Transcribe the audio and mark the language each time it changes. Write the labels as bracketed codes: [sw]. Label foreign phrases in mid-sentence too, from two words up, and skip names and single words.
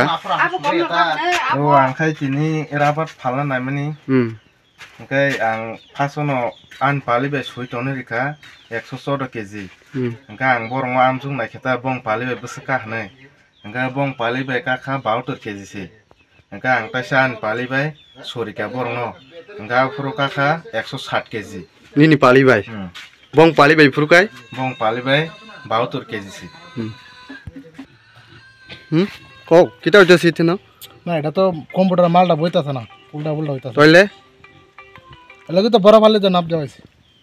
[trp] ओ आंखाय तिनि राबार फालना नायमानि ओंखाय आं फासनो आन पालि बाय सुइटनो रिखा 114 केजि ओंखा आं बरंग आमजुं नायखेता बं पालि बाय बसका हनै ओंखा बं पालि बाय काखा 72 केजि से ओंखा आं ताइसा आन पालि बाय सरिका बरंग ओंखा फुरु काखा 160 केजि निनि पालि बाय बं पालि बाय फुरुकाय बं पालि बाय 72 केजि से [bn] কও কিটা হইতাছে ইতে না না এটা তো কম্পিউটার মালটা বইতাছে না উল্টা উল্টা হইতাছে তাইলে এলাকি তো বড় পালে তো নাপ দেওয়াইছে